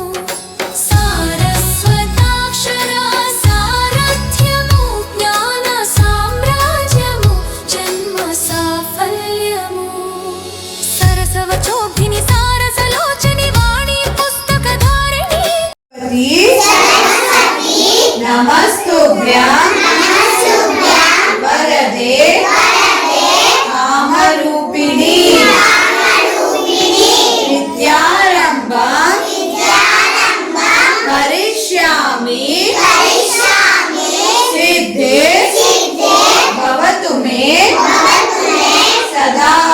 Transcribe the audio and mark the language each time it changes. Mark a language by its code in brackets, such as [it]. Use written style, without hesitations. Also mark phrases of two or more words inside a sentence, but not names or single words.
[te] సారస్వతాక్షర సారథ్యము జ్ఞాన సామ్రాజ్యము జన్మ సాఫల్యము। సరసవచోభిని సారసలోచని వాణి పుస్తకధారిణి [sa] नमस्तुभ्यं वरदे कामरूपिणी विद्यारम्भं करिष्यामि सिद्धे भवतु मे सदा।